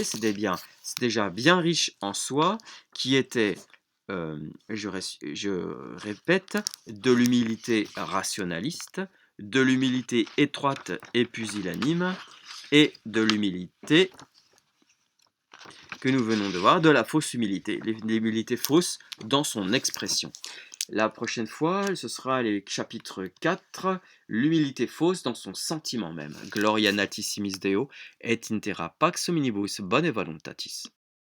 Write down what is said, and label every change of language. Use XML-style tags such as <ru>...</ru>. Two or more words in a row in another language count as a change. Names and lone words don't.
<fr>C'est déjà bien riche en soi, qui était, je répète, de l'humilité rationaliste, de l'humilité étroite et pusillanime, et de l'humilité que nous venons de voir, de la fausse humilité, l'humilité fausse dans son expression. La prochaine fois, ce sera les chapitres 4, l'humilité fausse dans son sentiment même.</fr> <la>Gloria natissimis Deo, et intera pax hominibus bone voluntatis.</la>